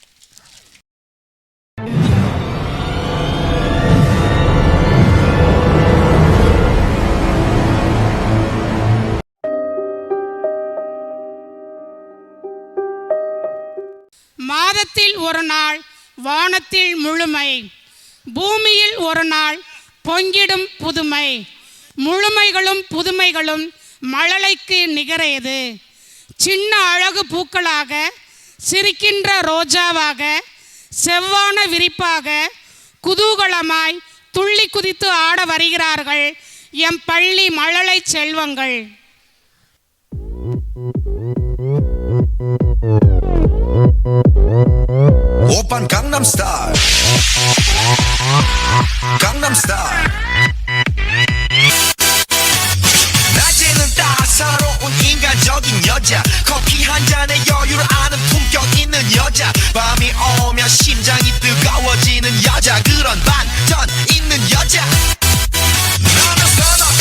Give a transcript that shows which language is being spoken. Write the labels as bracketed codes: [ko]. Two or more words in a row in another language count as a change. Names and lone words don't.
[ta] மாதத்தில் ஒரு நாள் வானத்தில் முழுமை, பூமியில் ஒரு நாள் பொங்கிடும் புதுமை, முழுமைகளும் புதுமைகளும் மழலைக்கு நிகரையது. சின்ன அழகு பூக்களாக சிரிக்கின்ற ரோஜாவாக செவ்வான விரிப்பாக குதூகலமாய் துள்ளி குதித்து ஆட வருகிறார்கள் எம் பள்ளி மழலை செல்வங்கள். [ko] 오빤 강남스타일 강남스타일 낮에는 따사로운 인간적인 여자, 커피 한 잔에 여유를 아는 품격 있는 여자, 밤이 오면 심장이 뜨거워지는 여자, 그런 반전 있는 여자 나는 선호해.